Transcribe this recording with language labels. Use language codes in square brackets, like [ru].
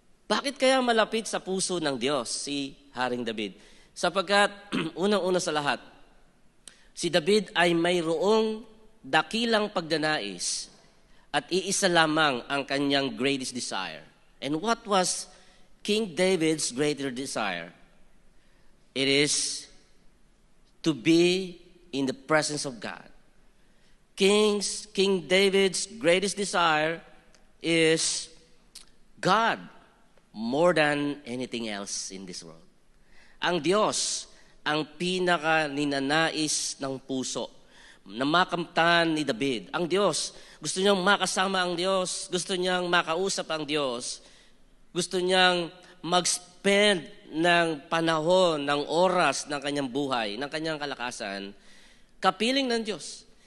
[tl] Bakit kaya malapit sa puso ng Diyos si Haring David? Sapagkat, unang-una sa lahat, si David ay mayroong dakilang pagdanais at iisa lamang ang kanyang [en] greatest desire. And what was King David's greater desire? It is to be in the presence of God. King David's greatest desire is God more than anything else in this world. [tl] Ang Diyos ang pinaka-ninanais ng puso na makamtan ni David. Ang Diyos, gusto niyang makasama ang Diyos, gusto niyang makausap ang Diyos, gusto niyang mag-spend ng panahon, ng oras ng kanyang buhay, ng kanyang kalakasan, kapiling ng Diyos.